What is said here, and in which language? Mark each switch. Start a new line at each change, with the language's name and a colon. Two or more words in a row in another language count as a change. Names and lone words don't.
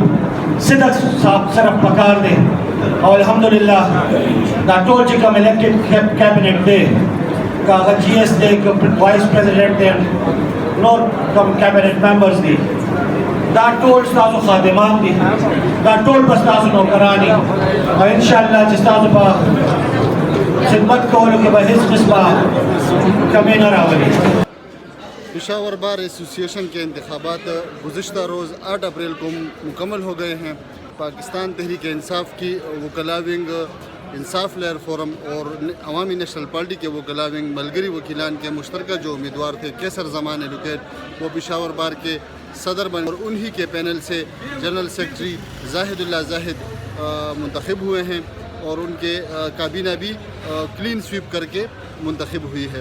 Pashto: صدق صرف پکار دی او الحمدلله دا ټول چې کوم
English: elected cabinet
Pashto: دی که هغه جی ایس دی که
English: vice president
Pashto: دی نور کوم
English: cabinet members
Pashto: دي دا ټول ستاسو خادمان دي. دا ټول به ستاسو نوکران دي او انشاءالله چې ستاسو په خدمت کولو کې به هیڅ قسمه کمی نه راولي.
Urdu: پشاور بار ایسوسی ایشن کے انتخابات گزشتہ روز 8 اپریل کو مکمل ہو گئے ہیں. پاکستان تحریک انصاف کی وکلا ونگ، انصاف لہر فورم اور عوامی نیشنل پارٹی کے وکلا ونگ ملگری وکیلان کے مشترکہ جو امیدوار تھے قیصر زمان ایڈووکیٹ وہ پشاور بار کے صدر بنے اور انہی کے پینل سے
English: general secretary
Urdu: زاہد اللہ زاہد منتخب ہوئے ہیں اور ان کے کابینہ بھی
English: clean sweep
Urdu: کر کے منتخب ہوئی ہے.